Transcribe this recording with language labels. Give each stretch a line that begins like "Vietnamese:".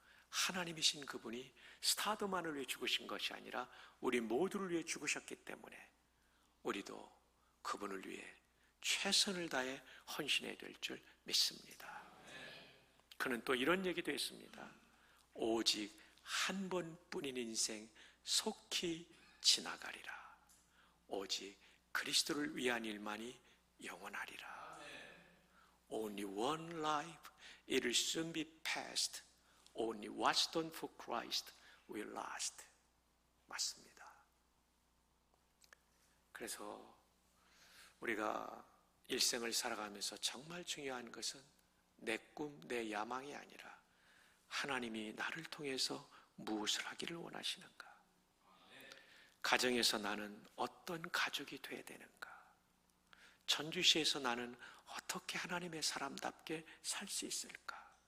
Korean: 하나님이신 그분이 스타드만을 위해 죽으신 것이 아니라 우리 모두를 위해 죽으셨기 때문에 우리도 그분을 위해 최선을 다해 헌신해야 될 줄 믿습니다. 그는 또 이런 얘기도 했습니다. 오직 한 번뿐인 인생 속히 지나가리라. 오직 그리스도를 위한 일만이 영원하리라.
English: Only one life, it will soon be past. Only what's done for Christ will last.
Korean: 맞습니다. 그래서 우리가 일생을 살아가면서 정말 중요한 것은 내 꿈, 내 야망이 아니라 하나님이 나를 통해서 무엇을 하기를 원하시는가? 가정에서 나는 어떤 가족이 돼야 되는가? 전주시에서 나는 어떻게 하나님의 사람답게 살 수 있을까?